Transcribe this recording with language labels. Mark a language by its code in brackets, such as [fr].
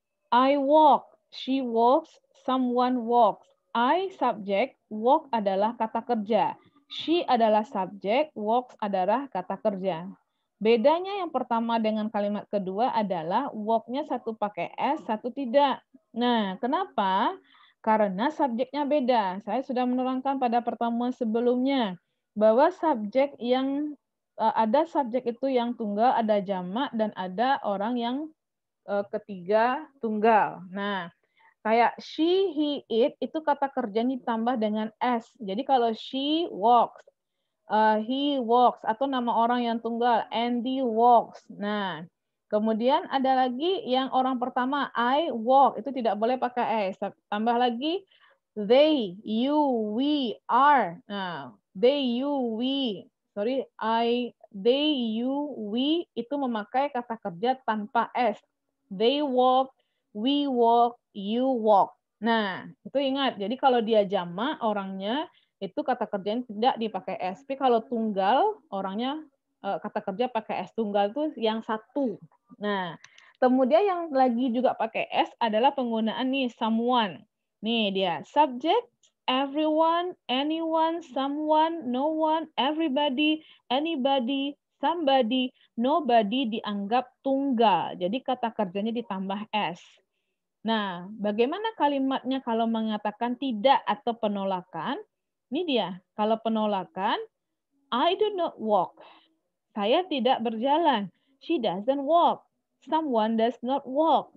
[en] I walk, she walks, someone walks. [id] I subjek, walk adalah kata kerja. She adalah subjek, walks adalah kata kerja. Bedanya yang pertama dengan kalimat kedua adalah walk-nya satu pakai S, satu tidak. Nah, kenapa? Karena subjeknya beda. Saya sudah menerangkan pada pertemuan sebelumnya bahwa subjek yang ada subjek itu yang tunggal, ada jamak, dan ada orang yang ketiga tunggal. Nah, kayak she, he, it itu kata kerjanya ditambah dengan s. Jadi kalau she walks, he walks, atau nama orang yang tunggal, Andy walks. Nah, kemudian ada lagi yang orang pertama, I walk, itu tidak boleh pakai s. Tambah lagi they, you, we, are. Nah, they, you, we. Sorry, they, you, we itu memakai kata kerja tanpa s. [en] They walk, we walk, you walk. [id] Nah, itu ingat. Jadi kalau dia jamak orangnya itu kata kerjanya tidak dipakai s. Tapi kalau tunggal orangnya kata kerja pakai s. Tunggal itu yang satu. Nah, Kemudian yang lagi juga pakai S adalah penggunaan nih someone. Nih dia, subject, everyone, anyone, someone, no one, everybody, anybody, somebody, nobody dianggap tunggal. Jadi kata kerjanya ditambah S. Nah, bagaimana kalimatnya kalau mengatakan tidak atau penolakan? Ini dia, kalau penolakan, I do not walk. [en] Saya tidak berjalan. She doesn't walk. Someone does not walk.